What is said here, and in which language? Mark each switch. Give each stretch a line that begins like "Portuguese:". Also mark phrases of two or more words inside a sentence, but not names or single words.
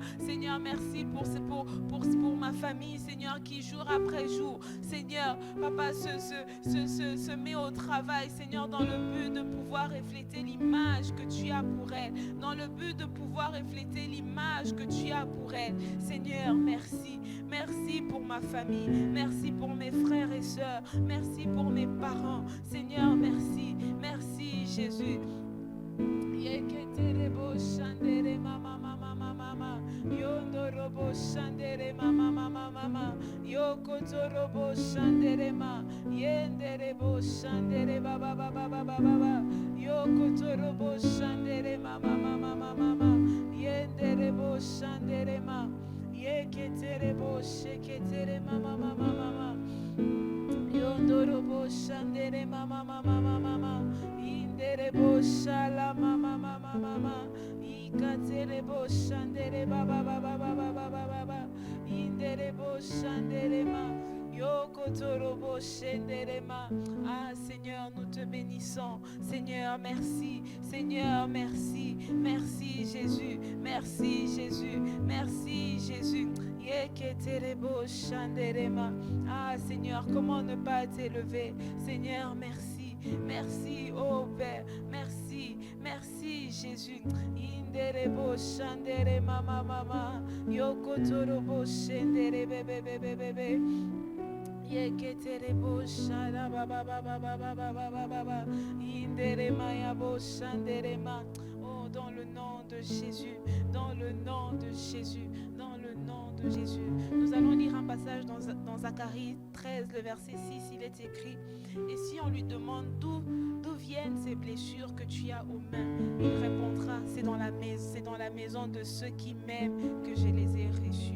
French: Seigneur, merci pour ma famille, Seigneur, qui jour après jour, Seigneur, Papa, se met au travail, Seigneur, dans le but de pouvoir refléter l'image que tu as pour elle, dans le but de pouvoir refléter l'image que tu as pour elle. Seigneur, merci, merci pour ma famille, merci pour mes frères et sœurs, merci pour mes parents. Seigneur, merci, merci Jésus. Yeketerebo shandere mama mama mama yondorobo shandere mama mama mama yokotorobo shandere ma yenderebo shandere baba baba baba baba yo Yokotorobo shandere mama mama mama. Yenderebo shandere ma. Yeketerebo sheketere mama mama mama. Yondorobo shandere mama mama mama. Inderebo shala mama mama mama. Ikaterebo shandere baba baba baba baba baba. Inderebo shandere ma. Yokotorobo shandere ma. Ah Seigneur, nous te bénissons. Seigneur, merci. Seigneur, merci. Merci Jésus. Merci Jésus. Merci Jésus. Yeketerebo shandere ma. Ah Seigneur, comment ne pas t'élever? Seigneur, merci. Merci, oh Père. Merci. Merci Jésus. Inderebo shandere mama mama. Yokotorobo shandere bebe bebe bebe. Yeketerebo shara baba baba baba baba baba. Inderema yabo shandere ma. Oh, dans le nom de Jésus. Dans le nom de Jésus. Dans le nom de Jésus. Nous allons lire un passage dans Zacharie 13, le verset 6, il est écrit: et si on lui demande d'où viennent ces blessures que tu as aux mains, il répondra: c'est dans la maison de ceux qui m'aiment que je les ai reçus.